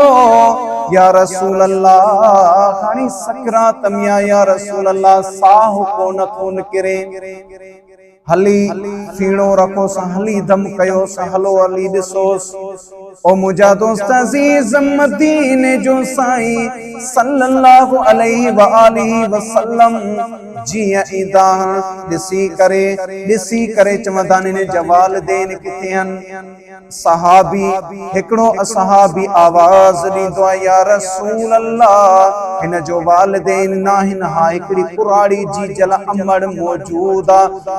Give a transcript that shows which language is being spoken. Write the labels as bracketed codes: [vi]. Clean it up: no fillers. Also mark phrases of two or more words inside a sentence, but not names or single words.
[ar] يا رسول الله, [sd] हाणे सकरात में [ar] يا رسول الله, [sd] साह कोन थो निकिरे। हली फीणो रखो सा, हली दम कयो सा, हलो हली ॾिसोस। ओ मुझा दोस्त अज़ीज़, मदीने जो साईं [ar] صلى الله عليه وآله وسلم [sd] जीअं ईंदा ॾिसी करे चवंदा आहिनि जवालदैन किथे आहिनि। सहाबी हिकिड़ो असहाबी आवाज़ ॾींदो आहे, [ar] يا رسول الله, [sd] हिन जो वालिदैन न आहिनि, हा हिकिड़ी कुराड़ी जी जल अमड़ मौजूद आहे।